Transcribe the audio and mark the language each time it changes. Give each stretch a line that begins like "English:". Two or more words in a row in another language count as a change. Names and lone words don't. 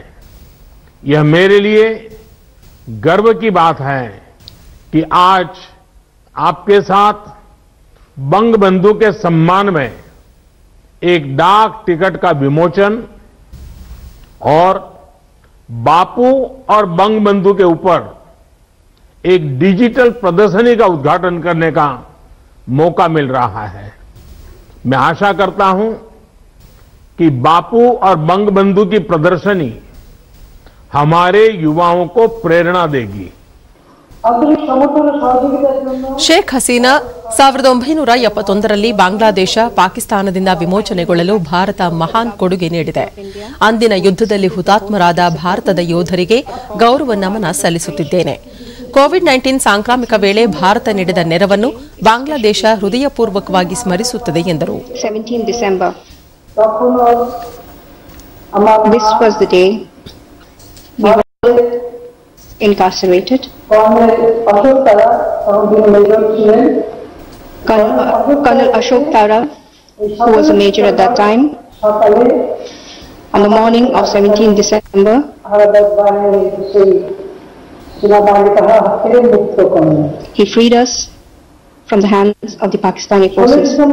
Hindi: यह मेरे लिए गर्व की बात है कि आज आपके साथ बंगबंधु के सम्मान में एक डाक टिकट का विमोचन और बापू और बंगबंधु के ऊपर एक डिजिटल प्रदर्शनी का उद्घाटन करने का मौका मिल रहा है. मैं आशा करता हूं कि बापू और बंगबंधु की प्रदर्शनी हमारे युवाओं को प्रेरणा देगी.
Kannada: ಶೇಖ್ ಹಸೀನಾ 1971ರಲ್ಲಿ ಬಾಂಗ್ಲಾದೇಶ ಪಾಕಿಸ್ತಾನದಿಂದ ವಿಮೋಚನೆಗೊಳ್ಳಲು ಭಾರತ ಮಹಾನ್ ಕೊಡುಗೆ ನೀಡಿದೆ. ಅಂದಿನ ಯುದ್ಧದಲ್ಲಿ ಹುತಾತ್ಮರಾದ ಭಾರತದ ಯೋಧರಿಗೆ ಗೌರವ ನಮನ ಸಲ್ಲಿಸುತ್ತಿದ್ದೇನೆ. ಕೋವಿಡ್-19 ಸಾಂಕ್ರಾಮಿಕ ವೇಳೆ ಭಾರತ ನೀಡಿದ ನೆರವನ್ನು ಬಾಂಗ್ಲಾದೇಶ ಹೃದಯಪೂರ್ವಕವಾಗಿ ಸ್ಮರಿಸುತ್ತದೆ ಎಂದರು.
English: 17 December. This was the day we were incarcerated. Colonel Ashok Tara, who was a major at that time, on the morning of 17 December, He freed us from the hands of the Pakistani forces.